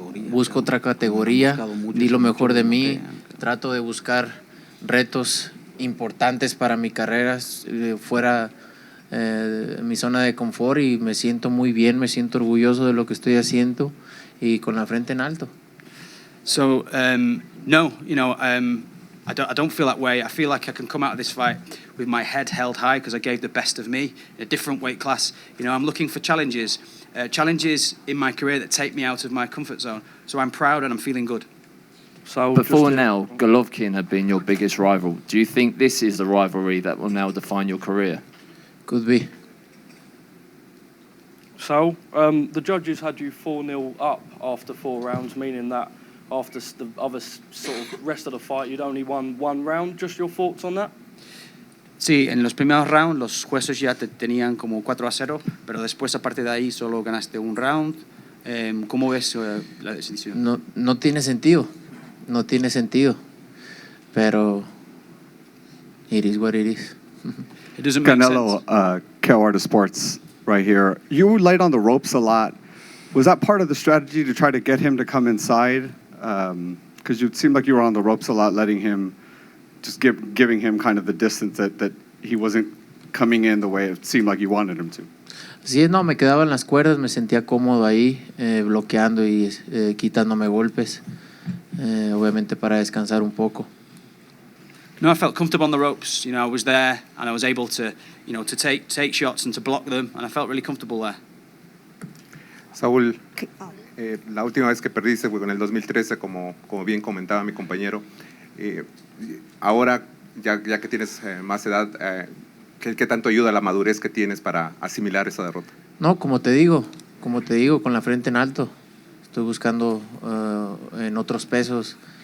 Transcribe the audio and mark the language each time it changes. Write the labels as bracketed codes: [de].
[es] Busco otra categoría, di lo mejor de mí, trato de buscar retos importantes para mi carrera fuera mi zona de confort y me siento muy bien, me siento orgulloso de lo que estoy haciendo y con la frente en alto. [en] So, no, I don't feel that way. I feel like I can come out of this fight with my head held high because I gave the best of me in a different weight class. I'm looking for challenges in my career that take me out of my comfort zone. So I'm proud and I'm feeling good. So before now, Golovkin had been your biggest rival. Do you think this is the rivalry that will now define your career? Could be. So, the judges had you 4-0 up after 4 rounds, meaning that after the other sort of rest of the fight, you'd only won 1 round. Just your thoughts on that? [es] Sí, en los primeros rounds los jueces ya te tenían como 4-0, pero después a partir de ahí solo ganaste 1 round. ¿Cómo ves la decisión? No tiene sentido, no tiene sentido, pero [en] it is what it is. It doesn't make Canelo, Cal Sports right here. You were light on the ropes a lot. Was that part of the strategy to try to get him to come inside? Because you seemed like you were on the ropes a lot, letting him, just giving him kind of the distance that he wasn't coming in the way it seemed like you wanted him to. [es] Sí, no, me quedaba en las cuerdas, me sentía cómodo ahí, bloqueando y quitándome golpes, obviamente para descansar un poco. [en] No, I felt comfortable on the ropes. I was there and I was able to, to take shots and to block them, and I felt really comfortable there. [es] Saúl, la última vez que perdiste fue en el 2013, como bien comentaba mi compañero. Ahora, ya que tienes más edad, ¿qué tanto ayuda la madurez que tienes para asimilar esa derrota? No, como te digo, con la frente en alto. Estoy buscando en otros pesos.